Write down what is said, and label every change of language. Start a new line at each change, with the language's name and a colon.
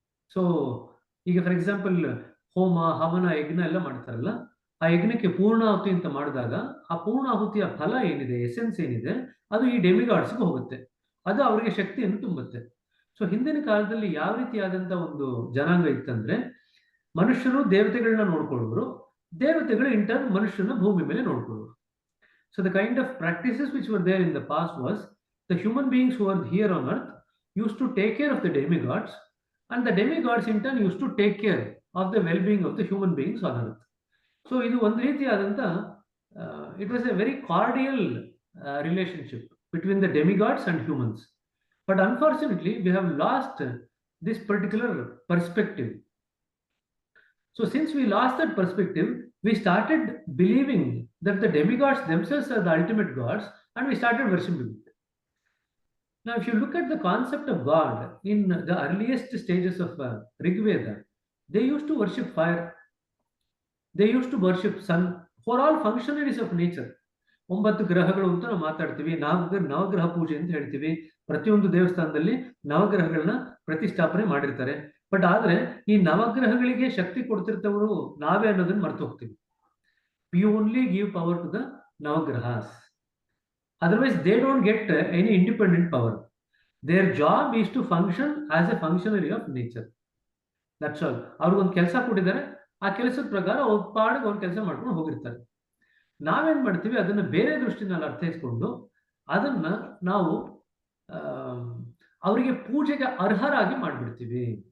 Kannada: So ಈಗ
English: for example
Kannada: ಹೋಮ, ಹವನ, ಯಜ್ಞ ಎಲ್ಲ ಮಾಡ್ತಾರಲ್ಲ, ಆ ಯಜ್ಞಕ್ಕೆ ಪೂರ್ಣಾಹುತಿ ಅಂತ ಮಾಡಿದಾಗ ಆ ಪೂರ್ಣಾಹುತಿಯ ಫಲ ಏನಿದೆ, ಎಸೆನ್ಸ್ ಏನಿದೆ, ಅದು ಈ ಡೆಮಿಗಾಡ್ಸ್ಗೆ ಹೋಗುತ್ತೆ, ಅದು ಅವರಿಗೆ ಶಕ್ತಿಯನ್ನು ತುಂಬುತ್ತೆ. ಸೊ ಹಿಂದಿನ ಕಾಲದಲ್ಲಿ ಯಾವ ರೀತಿಯಾದಂತ ಒಂದು ಜನಾಂಗ ಇತ್ತಂದ್ರೆ, ಮನುಷ್ಯರು ದೇವತೆಗಳನ್ನ ನೋಡ್ಕೊಳ್ಳೋರು, ದೇವತೆಗಳು ಇಂಟರ್ನ್ ಮನುಷ್ಯನ ಭೂಮಿ ಮೇಲೆ ನೋಡ್ಕೊಳ್ಳೋರು.
English: So the kind of practices which were there in the past was the human beings who are here on earth used to take care of the demigods, and the demigods in turn used to take care of the well-being of the human beings on earth. So
Kannada: ಇದು ಒಂದು ರೀತಿಯಾದಂತ
English: it was a very cordial relationship between the demigods and humans. But unfortunately we have lost this particular perspective. So since we lost that perspective, we started believing that the demigods themselves are the ultimate gods, and we started worshipping it. Now, if you look at the concept of God in the earliest stages of Rig Veda, they used to worship fire, they used to worship sun, for all functionaries of nature.
Kannada: 9 ಗ್ರಹಗಳು ಅಂತ ನಾವು ಮಾತಾಡ್ತೀವಿ, ನವಗ್ರಹ ಪೂಜೆ ಅಂತ ಹೇಳ್ತೀವಿ. ಪ್ರತಿಯೊಂದು ದೇವಸ್ಥಾನದಲ್ಲಿ ನವಗ್ರಹಗಳನ್ನ ಪ್ರತಿಷ್ಠಾಪನೆ ಮಾಡಿರ್ತಾರೆ.
English: but
Kannada: ಆದ್ರೆ ಈ ನವಗ್ರಹಗಳಿಗೆ ಶಕ್ತಿ ಕೊಡ್ತಿರ್ತವರು ನಾವೇ ಅನ್ನೋದನ್ನ ಮರ್ತು ಹೋಗ್ತೀವಿ.
English: We only give power to the navagrahas. Otherwise, they don't get any independent power. Their job is to function as a functionary of nature. That's all.
Kannada: ಅವ್ರಿಗೊಂದು ಕೆಲಸ ಕೊಟ್ಟಿದ್ದಾರೆ, ಆ ಕೆಲಸದ ಪ್ರಕಾರ ಅವ್ರ ಪಾಡಿಗೆ ಅವ್ರು ಕೆಲಸ ಮಾಡ್ಕೊಂಡು ಹೋಗಿರ್ತಾರೆ. ನಾವೇನ್ ಮಾಡ್ತೀವಿ, ಅದನ್ನ ಬೇರೆ ದೃಷ್ಟಿನಲ್ಲಿ ಅರ್ಥೈಸ್ಕೊಂಡು ಅದನ್ನ ನಾವು ಅವರಿಗೆ ಪೂಜೆಗೆ ಅರ್ಹರಾಗಿ ಮಾಡ್ಬಿಡ್ತೀವಿ.